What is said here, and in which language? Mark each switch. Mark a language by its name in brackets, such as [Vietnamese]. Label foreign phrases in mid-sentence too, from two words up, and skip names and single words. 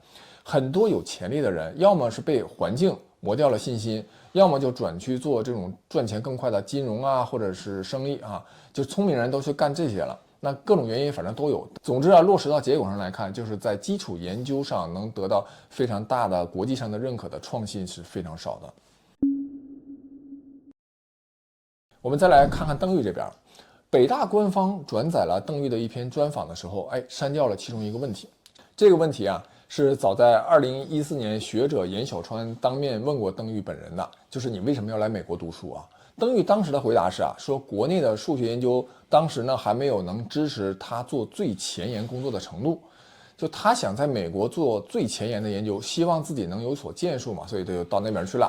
[Chinese] 很多有潛力的人，要麼是被環境磨掉了信心，要麼就轉去做這種賺錢更快的金融啊，或者是生意啊，就聰明人都去幹這些了。那各種原因反正都有。總之啊，落實到結果上來看，就是在基礎研究上能得到非常大的國際上的認可的創新是非常少的。我们再来看看鄧玉這邊，北大官方轉載了鄧玉的一篇專訪的時候，刪掉了其中一個問題。這個問題啊，是早在2014年學者嚴小川當面問過鄧玉本人的，就是你為什麼要來美國讀書啊？鄧玉當時的回答是說國內的數學研究當時呢還沒有能支持他做最前沿工作的程度，就他想在美國做最前沿的研究，希望自己能有所建樹嘛，所以就到那邊去了。